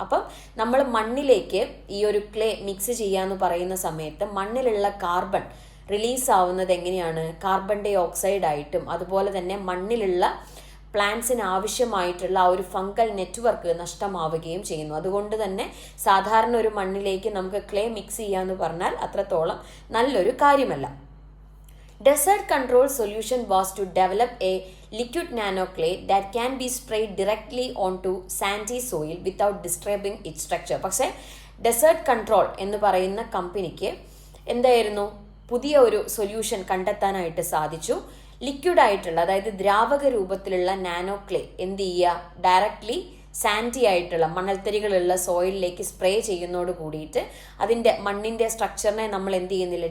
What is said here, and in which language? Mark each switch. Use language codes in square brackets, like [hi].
[ml] അപ്പം നമ്മൾ മണ്ണിലേക്ക് ഈ ഒരു ക്ലേ മിക്സ് ചെയ്യാന്ന് പറയുന്ന സമയത്ത് മണ്ണിലുള്ള കാർബൺ റിലീസ് ആവുന്നത് എങ്ങനെയാണ്? കാർബൺ ഡൈ ഓക്സൈഡ് ആയിട്ടും അതുപോലെ തന്നെ മണ്ണിലുള്ള പ്ലാന്റ്സിന് ആവശ്യമായിട്ടുള്ള ആ ഒരു ഫംഗൽ നെറ്റ്വർക്ക് നഷ്ടമാവുകയും ചെയ്യുന്നു. അതുകൊണ്ട് തന്നെ സാധാരണ ഒരു മണ്ണിലേക്ക് നമുക്ക് ക്ലേ മിക്സ് ചെയ്യാന്ന് പറഞ്ഞാൽ അത്രത്തോളം നല്ലൊരു കാര്യമല്ല. [en] Desert control solution was to develop a liquid nano clay that can be sprayed directly onto sandy soil without disturbing its structure. [ml] പക്ഷേ ഡെസേർട്ട് കൺട്രോൾ എന്ന് പറയുന്ന കമ്പനിക്ക് എന്തായിരുന്നു? പുതിയ ഒരു സൊല്യൂഷൻ കണ്ടെത്താനായിട്ട് സാധിച്ചു. ലിക്വിഡ് ആയിട്ടുള്ള, അതായത് ദ്രാവക രൂപത്തിലുള്ള നാനോ ക്ലേ എന്ത് ചെയ്യുക? ഡയറക്റ്റ്ലി സാൻഡി ആയിട്ടുള്ള മണൽത്തരികളുള്ള സോയിലിലേക്ക് സ്പ്രേ ചെയ്യുന്നതോട് കൂടിയിട്ട് അതിൻ്റെ മണ്ണിൻ്റെ സ്ട്രക്ചറിനെ നമ്മൾ എന്ത് ചെയ്യുന്നില്ല?